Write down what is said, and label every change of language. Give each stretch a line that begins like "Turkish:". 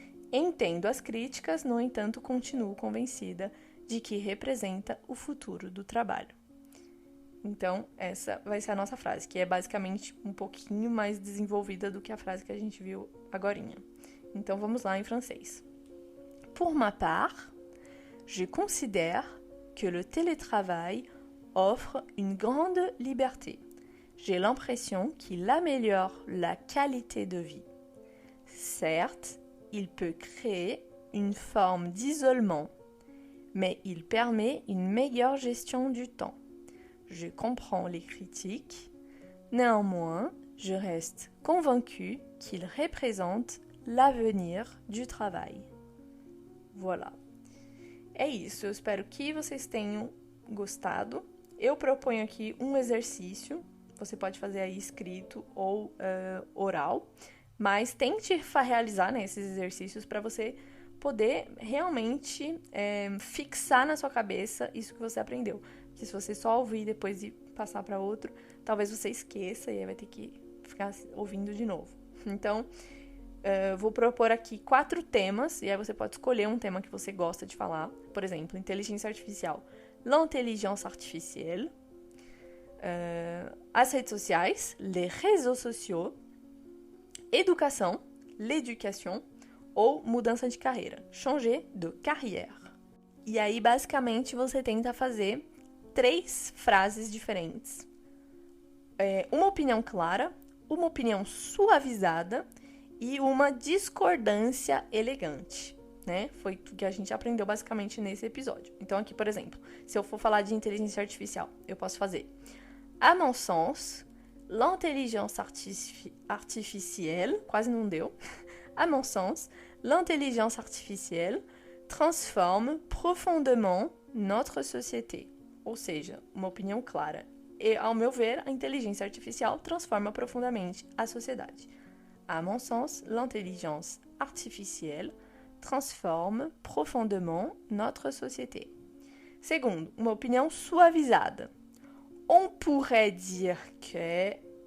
Portuguese: Entendo as críticas, no entanto, continuo convencida de que representa o futuro do trabalho. Então, essa vai ser a nossa frase, que é basicamente um pouquinho mais desenvolvida do que a frase que a gente viu agorinha. Então, vamos lá em francês.
French: Pour ma part, je considère que le télétravail offre une grande liberté. J'ai l'impression qu'il améliore la qualité de vie. Certes, il peut créer une forme d'isolement, mais il permet une meilleure gestion du temps. Je comprends les critiques. Néanmoins, je reste convaincue qu'il représente l'avenir du travail. Voilà.
Portuguese: É isso, eu espero que vocês tenham gostado. Eu proponho aqui um exercício, você pode fazer aí escrito ou oral, mas tente realizar, né, esses exercícios para você poder realmente fixar na sua cabeça isso que você aprendeu. Porque se você só ouvir depois e passar para outro, talvez você esqueça e aí vai ter que ficar ouvindo de novo. Então, vou propor aqui 4 temas, e aí você pode escolher um tema que você gosta de falar. Por exemplo, inteligência artificial.
French: L'intelligence artificielle.
Portuguese: As redes sociais,
French: les réseaux sociaux.
Portuguese: Educação,
French: l'éducation.
Portuguese: Ou mudança de carreira,
French: changer de carrière.
Portuguese: E aí, basicamente, você tenta fazer 3 frases diferentes. Uma opinião clara, uma opinião suavizada e uma discordância elegante, né? Foi o que a gente aprendeu basicamente nesse episódio. Então aqui, por exemplo, se eu for falar de inteligência artificial, eu posso fazer:
French: à mon sens, l'intelligence artificielle,
Portuguese: quase não deu.
French: À mon sens, l'intelligence artificielle transforme profondément notre société.
Portuguese: Ou seja, uma opinião clara. E, ao meu ver, a inteligência artificial transforma profundamente a sociedade.
French: À mon sens, l'intelligence artificielle transforme profondément notre société.
Portuguese: Segundo, uma opinião suavizada.
French: On pourrait dire que...